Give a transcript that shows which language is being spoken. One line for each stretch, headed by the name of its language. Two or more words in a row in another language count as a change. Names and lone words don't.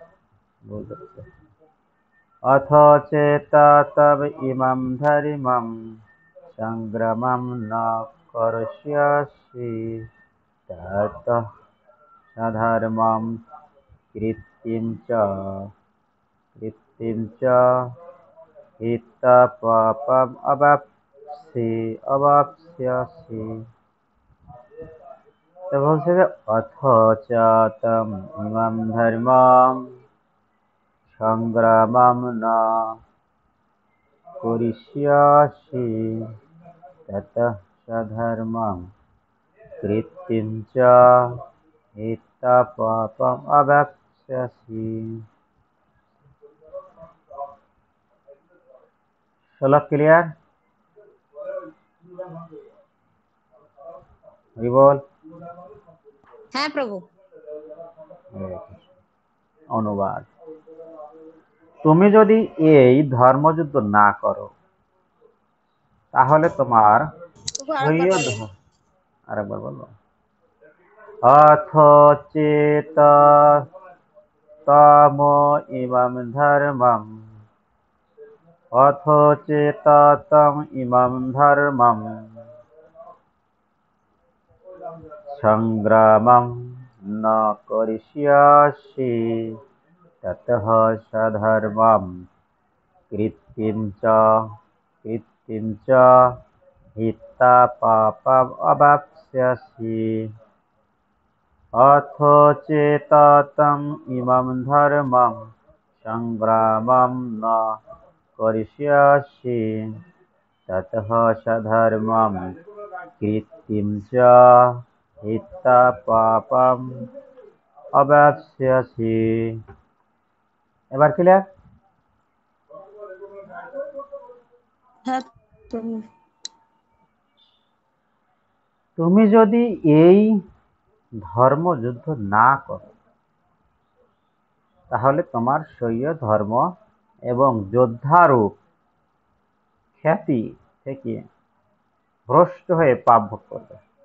Sanskrit: অথ চেতা তব ইমাম ধর্মম সংগ্রামম ন করিষ্যাসি ততঃ সধর্মম কীর্তিম চ হিতা পাপম অবাপ্স্যসি।
Bangla: তো বলছে যে
Sanskrit: অথ চ তম ইমাম ধর্মম সংগ্রামম ন করিষ্যাসি ততঃ সধর্মম কীর্তিম চ হিতা পাপম অবাপ্স্যসি।
Bangla: শ্লোক ক্লিয়ার? বল। হ্যাঁ প্রভু। অনুবাদ: তুমি যদি এই ধর্মযুদ্ধ না করো, তাহলে তোমার আরেকবার বলবো।
Sanskrit: অথ চেত তম ইমাম ধর্মম, অথ চেত তম ইমাম ধর্মম সংগ্রামম ন করিষ্যাসি ততঃ সধর্মম কীর্তিম চ হিতা পাপম অবাপ্স্যসি। অথ চেত তম ইমাম ধর্মম সংগ্রামম ন করিষ্যাসি ততঃ সধর্মম কীর্তিম চ হিতা পাপম অবাপ্স্যসি।
Bangla: এবার ক্লিয়ার? হ্যাঁ প্রভু। তুমি যদি এই ধর্মযুদ্ধ না করো, তাহলে তোমার স্বীয় ধর্ম এবং যোদ্ধারূপ খ্যাতি থেকে ভ্রষ্ট হয়ে পাপ ভোগ করবে।